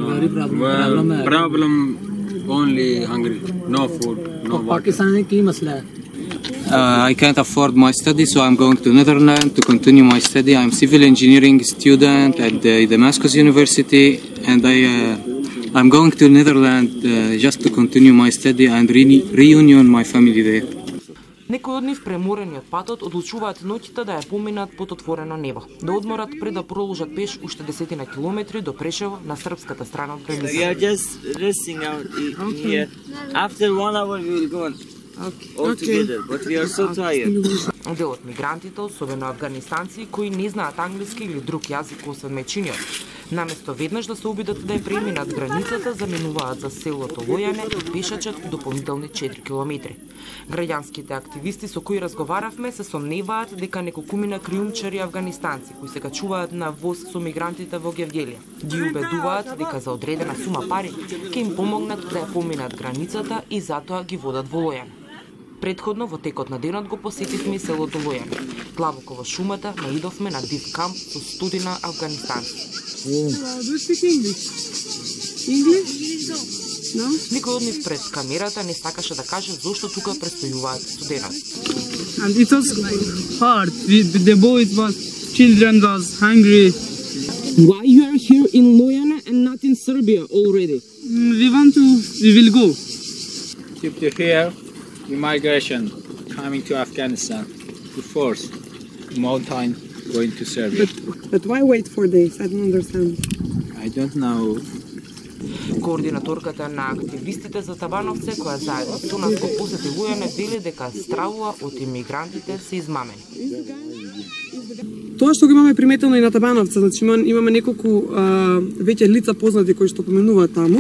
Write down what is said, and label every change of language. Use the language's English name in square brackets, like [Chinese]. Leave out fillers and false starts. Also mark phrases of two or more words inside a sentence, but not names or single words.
[English] Problem only hungry, no food, no water. I can't afford my study, so I'm going to Netherlands to continue my study. I'm civil engineering student at the Damascus University, and I'm going to Netherlands just to continue my study and reunion my family there. [Macedonian] Некои од нив преморени од патот одлучуваат ноќта да ја поминат под отворено небо, да одморат пред да проложат пеш уште 10 километри до Прешево на српската страна од границата. [English] We are just resting out here. After 1 hour we will go on. All together, but we are so tired. [Macedonian] Дел од мигрантите, особено афганистанци, кои не знаат англиски или друг јазик освен мајчиниот, наместо веднаш да се обидат да ја преминат границата, заминуваат за селото Лојане и пешачат дополнителни 4 километри. Граѓанските активисти со кои разговаравме се сомневаат дека неколкумина криумчари афганистанци кои се качуваат на воз со мигрантите во Гевгелија ги убедуваат дека за одредена сума пари ќе им помогнат да ја поминат границата и затоа ги водат во Лојане. Предходно во текот на денот го посетивме селото Лојане. Длабоко во шумата наидовме на див камп со стотина афганистанци. [English] Do you speak English? English? No? [Macedonian] Никој од нив пред камерата не сакаше да каже зошто тука престојуваат студенати. [English] And it was hard. The boys was, children was hungry. Why you are here in Lojane and not in Serbia already? We will go. Keep to here, immigration coming to Afghanistan, to force mountain going to Serbia. But why wait for days? I don't understand. I don't know. [Macedonian] Координаторката на активистите за Табановци, која заедно со нас го посети Лојане, вели дека стравува од имигрантите се измамени. Тоа што го имаме приметено и на Табановци, значи имаме неколку веќе лица познати кои што поменуваат таму.